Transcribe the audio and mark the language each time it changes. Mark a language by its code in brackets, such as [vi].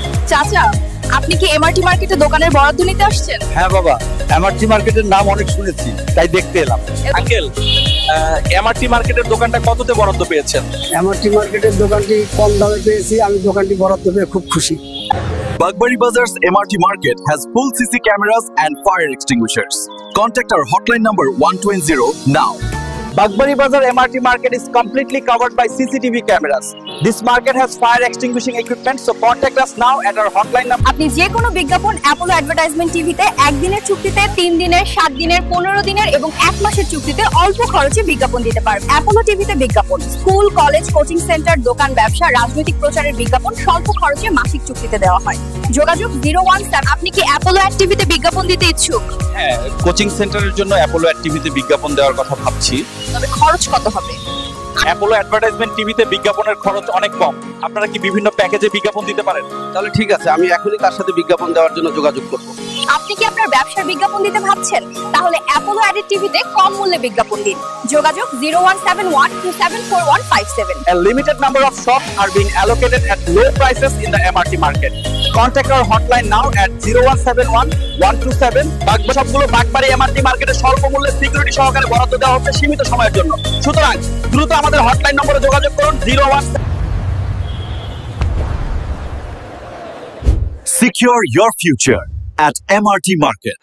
[bn] চাচা, আপনি কি এমআরটি মার্কেটে দোকানের বরাদ্দ নিতে আসছেন? হ্যাঁ বাবা, এমআরটি মার্কেটের নাম অনেক শুনেছি, তাই দেখতে এলাম। আঙ্কেল, এমআরটি মার্কেটের দোকানটা কততে বরাদ্দ পেয়েছেন? এমআরটি মার্কেটের দোকানটি কম দামে পেয়েছি, আমি দোকানটি বরাদ্দ পেয়ে খুব খুশি। [en] Bagbari Bazar's MRT Market has full CC cameras and fire extinguishers. Contact our hotline number 120 now. Bagbari Bazar MRT market is completely covered by CCTV cameras. This market has fire extinguishing equipment, so contact us now at our hotline number. [bn] আপনি যে কোনো বিজ্ঞাপন Apollo advertisement টিভিতে 1 দিনের চুক্তিতে, 3 দিনের, 7 দিনের, 15 দিনের এবং 1 মাসের চুক্তিতে অল্প খরচে বিজ্ঞাপন দিতে পারবেন। অ্যাপোলো টিভিতে বিজ্ঞাপন, স্কুল, কলেজ, কোচিং সেন্টার, দোকান, ব্যবসা, রাজনৈতিক প্রচারের বিজ্ঞাপন স্বল্প খরচে মাসিক চুক্তিতে দেওয়া হয়। যোগাযোগ 017। আপনি কি অ্যাপোলো অ্যাড টিভিতে বিজ্ঞাপন দিতে ইচ্ছুক? হ্যাঁ, কোচিং সেন্টারের জন্য অ্যাপোলো অ্যাড টিভিতে বিজ্ঞাপন দেওয়ার কথা ভাবছি। তবে খরচ কত হবে? অ্যাপোলো অ্যাডভার্টাইজমেন্ট টিভিতে বিজ্ঞাপনের খরচ অনেক কম। আপনারা কি বিভিন্ন প্যাকেজে বিজ্ঞাপন দিতে পারেন? তাহলে ঠিক আছে, আমি এখনই তার সাথে বিজ্ঞাপন দেওয়ার জন্য যোগাযোগ করব। আপনি কি আপনার ব্যবসার বিজ্ঞাপন দিতে ভাবছেন? তাহলে অ্যাপোলো অ্যাডেড টিভিতে কম মূল্যে বিজ্ঞাপন দিন। যোগাযোগ 0171-274157। [en] A limited number of shops are being allocated at low prices in the MRT market. Contact our hotline now at 0171-127। [bn] সবগুলো বাগবাড়ি এমআরটি মার্কেটে স্বল্প মূল্যে সিকিউরিটি সহকারে বরাদ্দ দেওয়া হচ্ছে সীমিত সময়ের জন্য। সুতরাং দ্রুত আমাদের হটলাইন নম্বরে যোগাযোগ করুন 017। [en] Secure your future at MRT Market.